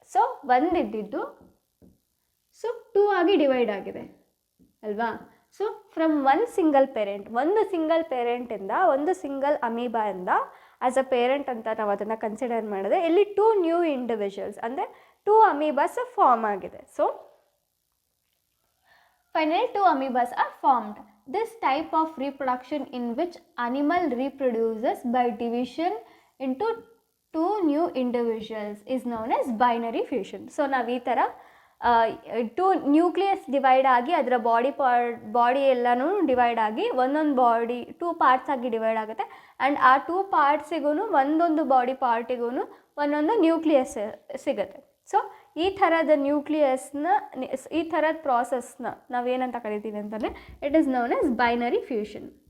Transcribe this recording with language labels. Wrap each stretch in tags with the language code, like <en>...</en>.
<kn>So ಒಂದಿದ್ದು so 2 ಆಗಿ divide ಆಗಿದೆ ಅಲ್ವಾ. So</kn> <en>from one single parent,</en> <kn>ಒಂದು ಸಿಂಗಲ್ ಪೇರೆಂಟಿಂದ, ಒಂದು ಸಿಂಗಲ್ ಅಮೀಬಾಯಿಂದ ಆ್ಯಸ್ ಅ ಪೇರೆಂಟ್ ಅಂತ ನಾವು ಅದನ್ನು ಕನ್ಸಿಡರ್ ಮಾಡಿದ್ರೆ ಇಲ್ಲಿ 2 ನ್ಯೂ ಇಂಡಿವಿಜುವಲ್ಸ್ ಅಂದರೆ 2 ಅಮೀಬಾಸ್ ಫಾರ್ಮ್ ಆಗಿದೆ.</kn> <en>So finally 2 amoebas are formed. This type of reproduction in which animal reproduces by division into 2 new individuals is known as binary fusion.</en> <kn>So ನಾವು ಈ ಥರ 2 ನ್ಯೂಕ್ಲಿಯಸ್ ಡಿವೈಡ್ ಆಗಿ ಅದರ ಬಾಡಿ ಎಲ್ಲನೂ ಡಿವೈಡ್ ಆಗಿ ಒಂದೊಂದು ಬಾಡಿ 2 ಪಾರ್ಟ್ಸ್ ಆಗಿ ಡಿವೈಡ್ ಆಗುತ್ತೆ. ಆ್ಯಂಡ್ ಆ 2 ಪಾರ್ಟ್ಸಿಗೂ ಒಂದೊಂದು ಬಾಡಿ ಪಾರ್ಟಿಗೂ ಒಂದೊಂದು ನ್ಯೂಕ್ಲಿಯಸ್ ಸಿಗುತ್ತೆ. ಸೊ ಈ ಥರದ ನ್ಯೂಕ್ಲಿಯಸ್ನ, ಈ ಥರದ ಪ್ರಾಸೆಸ್ನ ನಾವೇನಂತ ಕರಿತೀವಿ ಅಂತಂದರೆ</kn> <en>It is known as binary fusion.</en>